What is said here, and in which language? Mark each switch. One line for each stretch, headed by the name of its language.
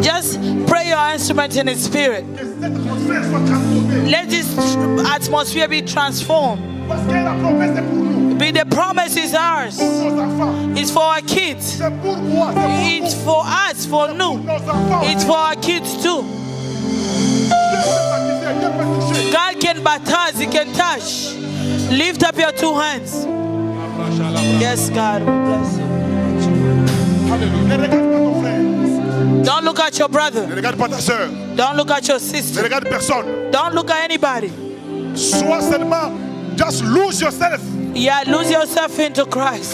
English: just pray your instrument in its spirit.
French: Que cette atmosphère soit transformée.
English: Let this atmosphere be transformed.
French: Parce que la promesse est pour nous,
English: Be the promise is ours.
French: pour nos enfants.
English: It's for our kids.
French: C'est pour moi, c'est pour
English: It's for us, for nous.
French: nos enfants.
English: It's for our kids too.
French: Dieu peut baptiser, Dieu peut toucher.
English: God can baptize, He can touch. Lift up your two hands. Yes, God. We bless you.
French: Alléluia. Ne regarde pas ton frère.
English: Don't look at your brother.
French: Ne regarde pas ta soeur.
English: Don't look at your
French: Ne
English: sister.
French: regarde personne.
English: Don't look at anybody.
French: Sois seulement,
English: just lose yourself. Yeah, lose yourself into Christ.